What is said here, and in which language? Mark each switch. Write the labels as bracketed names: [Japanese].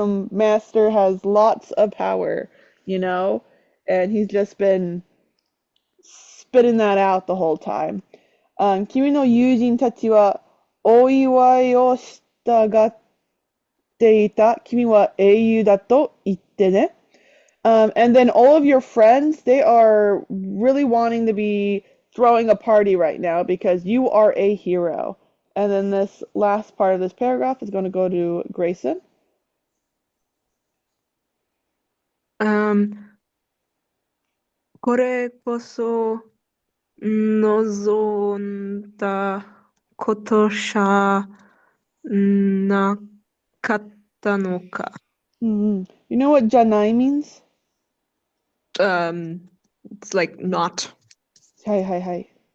[English] master has lots of power, you know, and he's just been spitting that out the whole time. [Japanese] 君の友人たちはお祝いをしたがっていた。君は英雄だと言ってね。 [English] And then all of your friends, they are really wanting to be throwing a party right now because you are a hero. And then this last part of this paragraph is going to go to Grayson. [Japanese] これこそ望んだことじゃなかったのか。 [English] You know what Janai means? It's like not. Hi.